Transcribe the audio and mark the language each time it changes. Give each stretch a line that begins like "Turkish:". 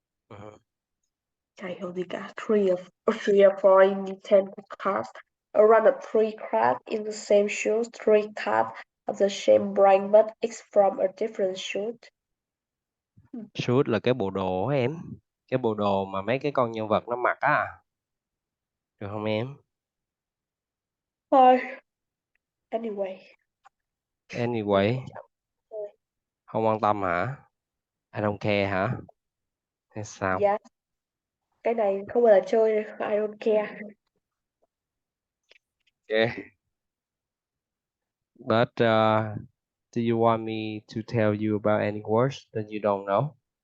English: Mhm. I only got 3 or 4 in the 10 cards. Around the 3 cards in the same shoes, 3 cards of the same brand but it's from a different shoot.
Vietnamese: Suit là cái bộ đồ á em. Cái bộ đồ mà mấy cái con nhân vật nó mặc á. Được không em? Thôi, anyway, mình
English: Anyway,
Vietnamese: chọn thôi. không quan tâm hả?
English: I don't care
Vietnamese: hả? Hay sao? Dạ, cái này không bao giờ chơi,
English: I don't care. Okay. But do you want me to tell you about any words that you don't know?